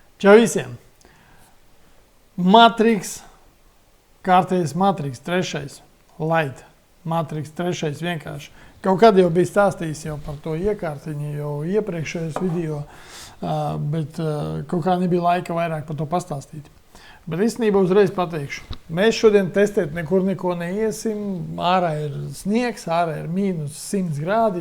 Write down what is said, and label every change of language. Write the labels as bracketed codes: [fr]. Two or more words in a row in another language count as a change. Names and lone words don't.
[lv] Čau visiem! Matrix, kārtējais Matrix, 3. Light. Matrix 3. vienkārši. Kaut kad jau bija stāstījis jau par to iekārtiņu, jau iepriekšējos video, bet kaut kā nebija laika vairāk par to pastāstīt. Bet īstenībā uzreiz pateikšu. Mēs šodien testēt nekur neko neiesim. Ārā ir sniegs, ārā ir -100 grādi.